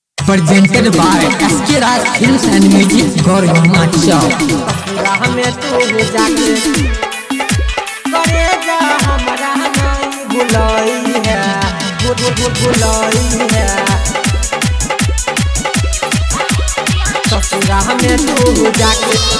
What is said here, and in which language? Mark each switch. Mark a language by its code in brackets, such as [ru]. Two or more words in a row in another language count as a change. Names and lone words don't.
[en] presented by SK Raj Films and Music Gorgama Chowk। [bho] राह में तू जाके करेगा हमारा नहीं भुलाई है भुलाई है राह में तू जाके